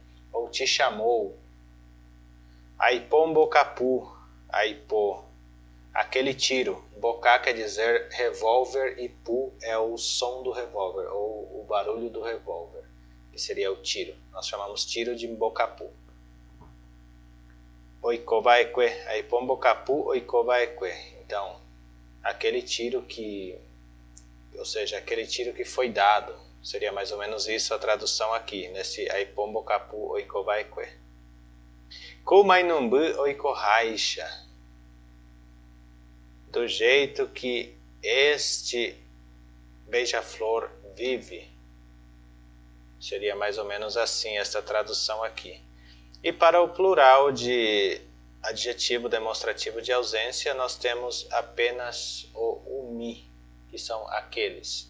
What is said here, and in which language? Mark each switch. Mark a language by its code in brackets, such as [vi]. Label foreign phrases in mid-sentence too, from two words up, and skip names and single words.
[pt] Ou te chamou. [gn] Aipombocapu, aipô. [pt] Aquele tiro. Bocá quer dizer revólver e pu é o som do revólver, ou o barulho do revólver, que seria o tiro. Nós chamamos tiro de mbocapu. [gn] Oikobaekwe, aipombocapu oikobaekwe. [pt] Então, aquele tiro que, ou seja, aquele tiro que foi dado, seria mais ou menos isso a tradução aqui, nesse [gn] aipombocapu oikobaekwe. Kumainumbu oikohaisha. [pt] Do jeito que este beija-flor vive. Seria mais ou menos assim esta tradução aqui. E para o plural de adjetivo demonstrativo de ausência, nós temos apenas o umi, que são aqueles.